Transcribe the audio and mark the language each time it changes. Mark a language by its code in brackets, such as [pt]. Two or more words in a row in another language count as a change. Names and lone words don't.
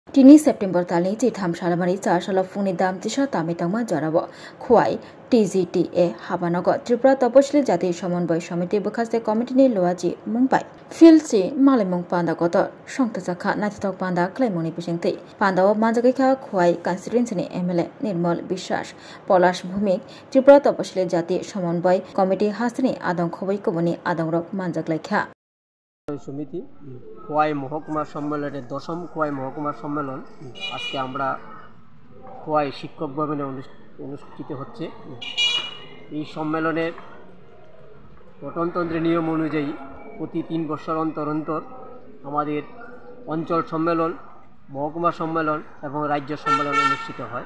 [trp] Tini September talni chi tham salamari cha sala funi dam tisha tami tangma jarabo khwai TGTA habanago Tripura Tapashili Jati Samanboi Samiti Bukhaste Committee ni loaji Mumbai Filsi Malimung Panda Goto Songtasakha Natitok Panda Claimoni Pishingti Panda o Manjagika khwai constituency ni MLA Nirmal Bishas Polash Bhumik Tripura Tapashili Jati Samanboi Committee Hastini Adong Khoboi Koboni Adong Rok Manjaglaikha [bn] সমিতি খোয়াই মহকুমা সম্মেলনের দশম খোয়াই মহকুমা সম্মেলন আজকে আমরা খোয়াই শিক্ষক ভবনে অনুষ্ঠিত হচ্ছে। এই সম্মেলনের গঠনতন্ত্রের নিয়ম অনুযায়ী প্রতি 3 বছর অন্তর অন্তর আমাদের অঞ্চল সম্মেলন, মহকুমা সম্মেলন এবং রাজ্য সম্মেলন অনুষ্ঠিত হয়।